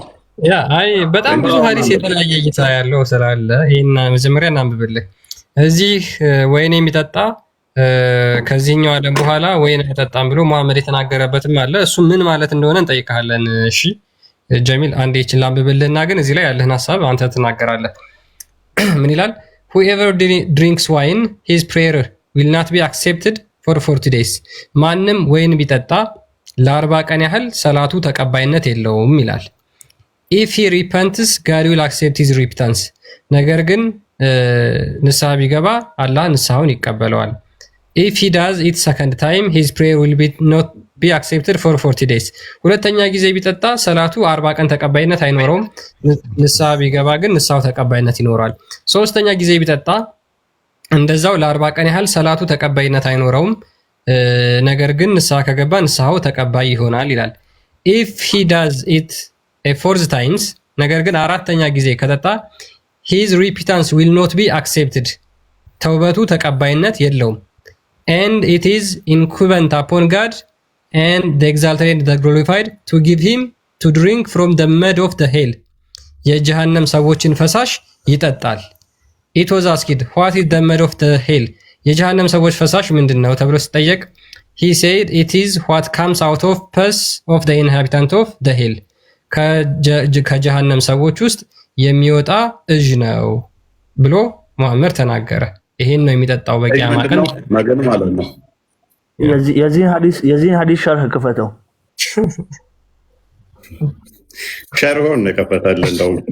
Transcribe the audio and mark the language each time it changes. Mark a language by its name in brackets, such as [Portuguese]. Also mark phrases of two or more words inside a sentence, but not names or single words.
[Amharic] አይ በጣም ብዙ ሐዲስ የተለያየ እይታ ያለው ስላለ ይሄን መጀመሪያ እናንብብልህ። እዚህ ወይን የሚጠጣ ከዚህኛው ዓለም በኋላ ወይን አይጠጣም ብሎ መሐመድ የተናገረበትም አለ። እሱ ምን ማለት እንደሆነ እንጠይቃለን። እሺ ጀሚል አንዴ ይችን ላንብብልህና ግን እዚህ ላይ ያለህን ሐሳብ አንተ ትናገራለህ። ምን ይላል? [English] whoever drinks wine his prayer will not be accepted for 40 days [Amharic] ማንም ወይን ቢጠጣ ለ40 ቀን ያህል ሰላቱ ተቀባይነት የለውም ይላል። [English] if he repents God will accept his repentance [Amharic] ነገር ግን ንስሐ ቢገባ አላህ ንስሐውን ይቀበለዋል። [English] if he does it second time his prayer will not be accepted for 40 days [Amharic] ሁለተኛ ጊዜ ቢጠጣ ሰላቱ 40 ቀን ተቀባይነት አይኖረውም። ንስሐ ቢገባ ግን ንስሐው ተቀባይነት ይኖራል። ሶስተኛ ጊዜ ቢጠጣ እንደዛው ለ40 ቀን ያህል ሰላቱ ተቀባይነት አይኖረውም። ነገር ግን ንስሐ ከገባ ንስሐው ተቀባይ ይሆናል ይላል። [English] if he does it a fourth times [Amharic] ነገር ግን አራተኛ ጊዜ ከጠጣ [English] his repentance will not be accepted [Amharic] ተውበቱ ተቀባይነት የለውም። [English] and it is incumbent upon God and the exalted and the glorified to give him to drink from the mud of the hell [Amharic] የጀሃነም ሰዎችን ፈሳሽ ይጠጣል። [English] it was asked what is the mud of the hell [Amharic] የጀሃነም ሰዎች ፈሳሽ ምንድነው ተብሎ ሲጠየቅ [English] he said it is what comes out of pus of the inhabitant of the hell [Amharic] ከጀሃነም ሰዎች ውስጥ የሚወጣ እዥ ነው ብሎ ሙሐመድ ተናገረ። ይሄን ነው የሚጠጣው በቂያማ ቀን መገን ማለት ነው። የዚህን ሐዲስ ሸርህ ክፈተው። ሸርሆን ነው ከፈታል እንደው